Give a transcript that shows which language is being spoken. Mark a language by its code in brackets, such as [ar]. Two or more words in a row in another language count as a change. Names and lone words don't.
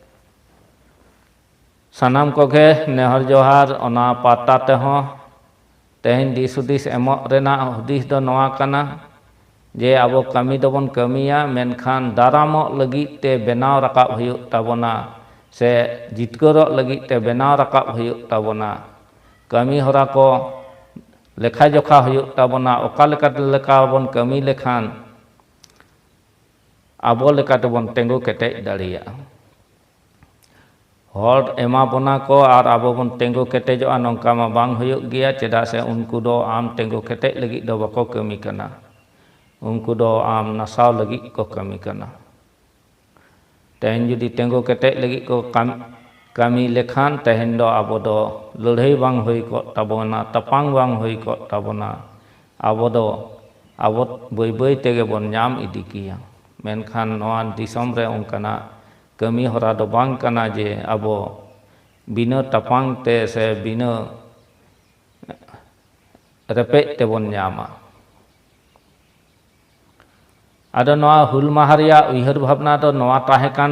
[sat] sanam koge nehor johar ona pata tehon tehin disudis emok rena hudis do noa kana je abo kami dobon kamiya menkhan daramok lagi te benaw rakap huyuk tabona se jitkorok lagi te benaw rakap huyuk tabona kami hora ko lekha jokha huyuk tabona oka leka bon kami lekhan abo leka tebon tenggu ketek dareya hor ema bona ko ar abo bon tenggu ketejoa nongka ma bang huyuk giya cedak se unku do am tenggu ketek lagi do bako kami kana unku do am nasaw lagi ko kami kana tehen judi tenggu ketek lagi ko kami lekhan tehen do abo do lörhei bang hui ko tabona tapang bang hui ko tabona abo do abo boi tege bon nyam idikiya menkhan noa disom re ongkana kami hora do bang kana je abo bina tapang te se bina repek te bon nyama ada noa hul maharia uihar bhabna do noa tahekan